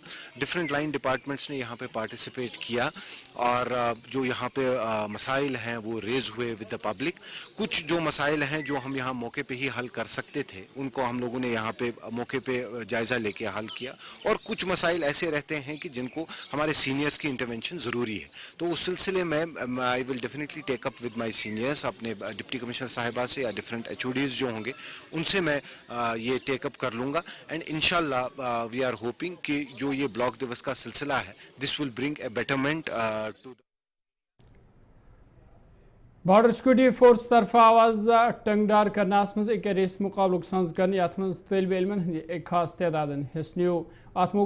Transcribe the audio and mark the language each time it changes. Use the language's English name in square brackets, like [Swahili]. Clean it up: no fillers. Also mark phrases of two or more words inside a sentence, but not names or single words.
[English] different line departments [Hindi] ने यहाँ पे पार्टिसिपेट किया और जो यहाँ पे मसाइल हैं वो रेज हुए [English] with the public. [Hindi] कुछ जो मसाइल हैं जो हम यहाँ मौके पे ही हल कर सकते थे, उनको हम लोगों ने यहाँ पे मौके पे जायज़ा लेके हल किया, और कुछ मसाइल ऐसे रहते हैं कि जिनको हमारे सीनियर्स की इंटरवेंशन ज़रूरी है। तो उस सिलसिले में [English] I will definitely take up with my seniors, [Hindi] अपने डिप्टी कमिश्नर साहिबा से या [English] different HODs [Hindi] जो होंगे उनसे मैं ये टेकअप कर लूँगा। एंड इंशाल्लाह [English] we are hoping [Hindi] कि जो ये ब्लॉक दिवस का सिलसिला है, [English] this will bring a betterment to [Kashmiri] बॉर्डर सिक्योरिटी फोर्स तरफ आवाज टंगदार करनास मज एक रेस मुकाबलुक संज कर अत मज तलब इलमन हंद एक खास तादाद हिस्स नियो।